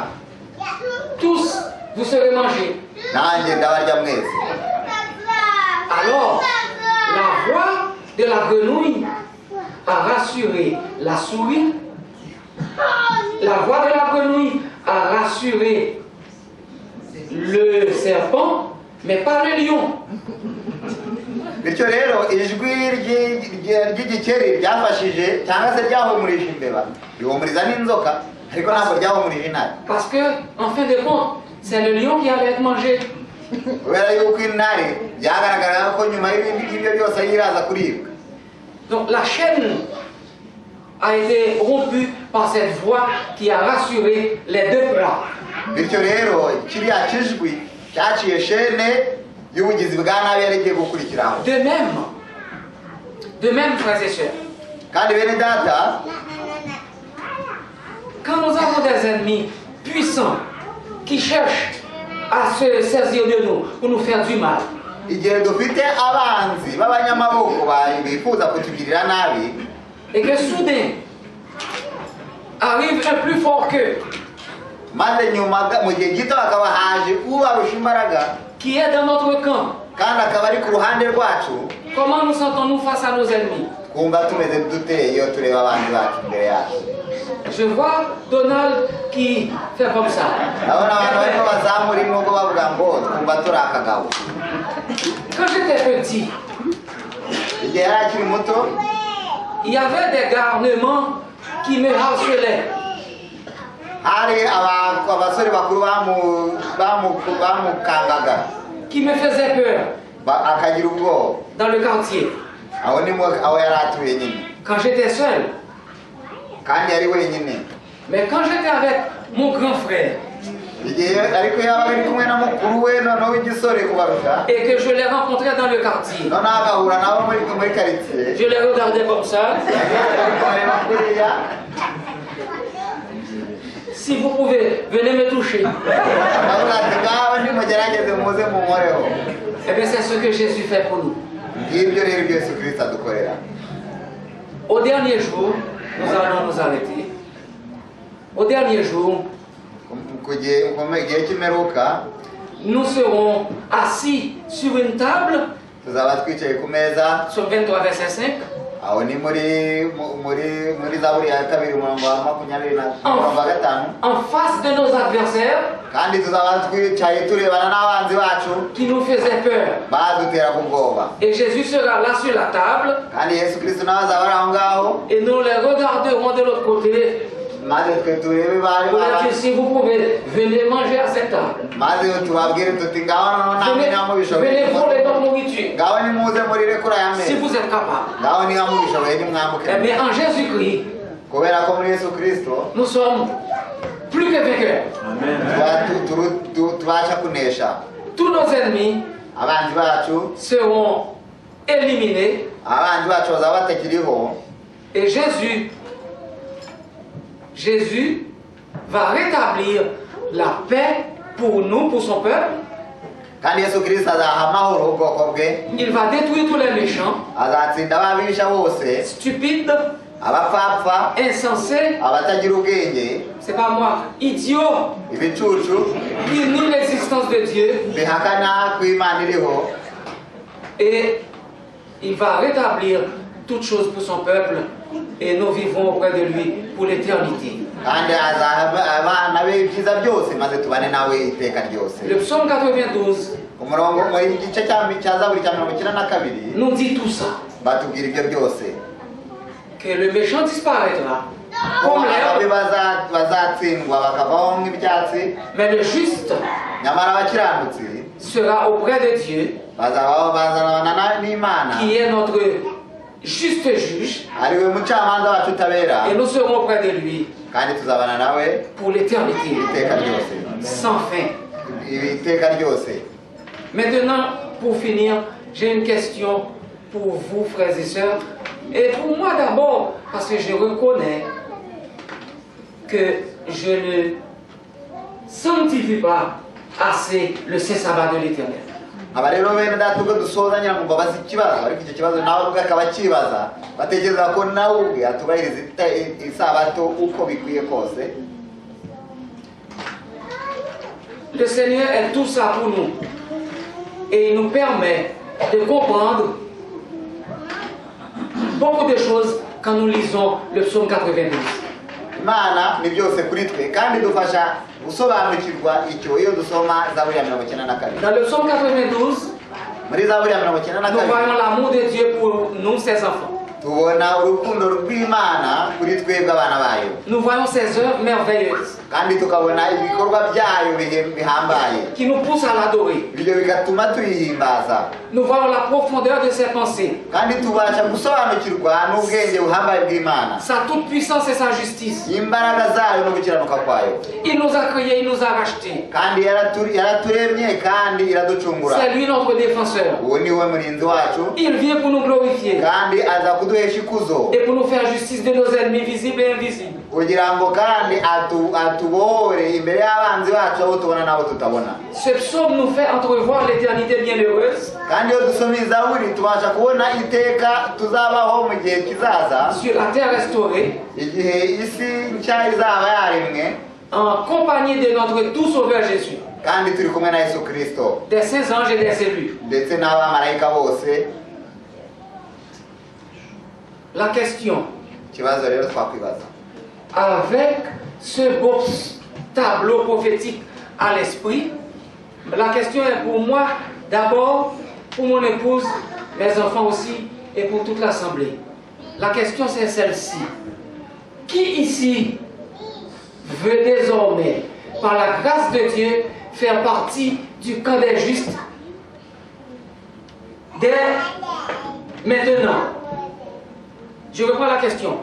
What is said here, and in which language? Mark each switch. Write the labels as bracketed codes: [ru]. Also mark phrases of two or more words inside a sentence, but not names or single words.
[fr] tous vous serez mangés. [rw] nanjye ndabarya mwese. [fr] Alors, la voix de la grenouille a rassuré la souris. La voix de la grenouille a rassuré le serpent, mais pas le lion. [rw] bityo rero ijwi ry'igikeri ryafashije cyangwa se ryahumurije imbeba, rihumuriza n'inzoka, ariko ntabwo ryahumurije intare. [fr] Parce que, en fin de compte, c'est le lion qui allait être mangé. [rw] kubera yuko intare byagaragaraga ko nyuma y'ibindi ngibyo byose yiraza kuribwa. [fr] Donc la chaîne a été rompue par cette voix qui a rassuré les deux plats. [rw] bityo rero kiriya kijwi cyaciye shene y'ubugizi bwa nabi yari igiye gukurikiraho. [fr] De même, frères et sœurs, [rw] kandi bene data, [fr] quand nous avons des ennemis puissants qui cherchent à se saisir de nous pour nous faire du mal, [rw] igihe dufite abanzi b'abanyamaboko bifuza kutugirira nabi, [fr] et que soudain arrive un plus fort qu'eux, [rw] maze nyuma mu gihe gito hakaba haje ubarusha imbaraga [fr] qui est dans notre camp, [rw] kandi akaba ari ku ruhande rwacu, [fr] comment nous sentons-nous face à nos ennemis? [rw] twumva tumeze dute iyo tureba abanzi bacu imbere yacu? [fr] Je vois Donald qui fait comme ça. [rw] ndabona abantu barimo bazamura intugu bavuga ngo twumva turi akagabo. [fr] Quand j'étais petit, [rw] igihe yari akiri muto, [fr] il y avait des garnements qui me harcelaient. [rw] hari abasore bakuru bamukangaga. [fr] qui me faisait peur [rw] akagira ubwoba [fr] dans le quartier. [rw] aho ni aho yari atuye nyine [fr] Quand j'étais seul. [rw] kandi yari wenyine [fr] Mais quand j'étais avec mon grand frère [rw] igihe ariko yaba ari kumwe na mukuru we noneho w'igisore kubarusha [fr] et que je l'ai rencontré dans le quartier, [rw] noneho agahura nabo muri karitsiye [fr] je les regardais comme ça. [rw] areba kuriya [fr] Si vous pouvez, venez me toucher. [rw] ndavuga ati ngaho nimugerageze muze munkoreho [fr] Eh bien, c'est ce que Jésus fait pour nous. [rw] ngibyo rero ibyo Yesu Kristo adukorera [fr] Au dernier jour, nous allons nous arrêter. Au dernier jour, [rw] igihe cy'imperuka [fr] nous serons assis sur une table, [rw] tuzaba twicaye ku meza [fr] sur 23 verset 5, [rw] aho ni muri zaburi ya kabiri umurongo wa 25 [fr] en face de nos adversaires [rw] kandi tuzaba twicaye turebana n'abanzi bacu [fr] qui nous faisaient peur. [rw] badutera ku bwoba [fr] Et Jésus sera là sur la table [rw] kandi Yesu Kristo nawe azaba ari aho ngaho [fr] et nous les regarderons de l'autre côté. [rw] maze twe turebe bari [fr] Pour dire, si vous pouvez, venez manger à cette table. [rw] maze tubabwire tuti ngaho noneho namwe namubishoboye [fr] Venez voler notre nourriture. [rw] ngaho nimuze murire kuri aya [fr] Si [rw] meza [fr] vous êtes capable. [rw] ngaho niba mubishoboye nimwambuke [fr] Eh bien, en Jésus-Christ, [rw] kubera ko muri Yesu Kristo [fr] nous sommes plus que vainqueurs. [rw] tubasha kunesha [fr] Tous nos ennemis [rw] abanzi bacu [fr] seront éliminés. [rw] abanzi bacu bazaba batakiriho [fr] Et Jésus va rétablir la paix pour nous, pour son peuple. [rw] kandi Yesu Kristo azaha amahoro ubwoko bwe [fr] Il va détruire tous les méchants, [rw] azatsinda ababisha bose [fr] stupides, [rw] abapfapfa [fr] insensés, [rw] abatagira ubwenge [fr] c'est pas moi, idiots, [rw] ibicucu [fr] qui nient l'existence de Dieu. [rw] bihakana ko Imana iriho [fr] Et il va rétablir toutes choses pour son peuple. Et nous vivrons auprès de lui pour l'éternité. [rw] kandi azaha abana be ibyiza byose maze tubane nawe iteka ryose [fr] Le psaume 92 [rw] umurongo muri gice cya zaburi cya 92 [fr] nous dit tout ça. [rw] batubwira ibyo byose [fr] Que le méchant disparaîtra comme [rw] ababi [fr] l'herbe, [rw] bazatsindwa bakavaho nk'ibyatsi [fr] mais le juste [rw] nyamara abakiranutsi [fr] sera auprès de Dieu, [rw] bazabaho bazanana n'Imana [fr] qui est notre juste juge, [rw] ariwe mucamanza wacu utabera [fr] et nous serons auprès de lui [rw] kandi tuzabana nawe [fr] pour l'éternité, [rw] iteka ryose [fr] sans fin. [rw] iteka ryose. [fr] Maintenant, pour finir, j'ai une question pour vous, frères et sœurs, et pour moi d'abord, parce que je reconnais que je ne sanctifie pas assez le saint sabbat de l'Éternel. [rw] aba rero bene data ubwo dusoza ngira ngo mbabaze ikibazo ariko icyo kibazo nawe ubwo akaba akibaza batekereza ko nawe ubwe atubahiriza isabato uko bikwiye kose. [fr] Le Seigneur est tout ça pour nous et il nous permet de comprendre beaucoup de choses quand nous lisons le psaume 92. [rw] Imana ni byose kuri twe kandi dufasha gusobanukirwa icyo iyo dusoma zaburi ya 92. [fr] Dans le psaume 92, [rw] muri zaburi ya [fr] nous 92 voyons l'amour de Dieu pour nous, ses enfants. [rw] tubona urukundo rw'Imana kuri twebwe abana bayo [fr] Nous voyons ses œuvres merveilleuses [rw] kandi tukabona ibikorwa byayo bihambaye [fr] qui nous poussent à l'adorer. [rw] ibyo bigatuma tuyihimbaza [fr] Nous voyons la profondeur de ses pensées, [rw] kandi tubasha gusobanukirwa n'ubwenge buhambaye bw'Imana, [fr] sa toute puissance et sa justice. [rw] imbaraga zayo no gukiranuka kwayo. [fr] Il nous a créés, il nous a rachetés. [rw] kandi yaraturemye kandi iraducungura. [fr] C'est lui notre défenseur. [rw] uwo ni we murinzi wacu [fr] Il vient pour nous glorifier [rw] kandi aza kuduhesha ikuzo [fr] et pour nous faire justice de nos ennemis visibles et invisibles. [rw] kugira ngo kandi atubohore imbere y'abanzi bacu abo tubona n'abo tutabona. [fr] Ce psaume nous fait entrevoir l'éternité bienheureuse [rw] kandi iyo dusoma izaburi tubasha kubona iteka tuzabaho mu gihe kizaza, [fr] sur la terre restaurée, [rw] igihe isi nshya izaba yaremwe [fr] en compagnie de notre tout sauveur Jésus, [rw] kandi turi kumwe na Yesu Kristo [fr] des saints anges et des élus. [rw] ndetse n'abamarayika bose. [fr] La question, [rw] ikibazo rero twakwibaza, [fr] avec ce beau tableau prophétique à l'esprit, la question est pour moi d'abord, pour mon épouse, mes enfants aussi et pour toute l'assemblée. La question c'est celle-ci. Qui ici veut désormais, par la grâce de Dieu, faire partie du camp des justes Dès maintenant, je reprends la question.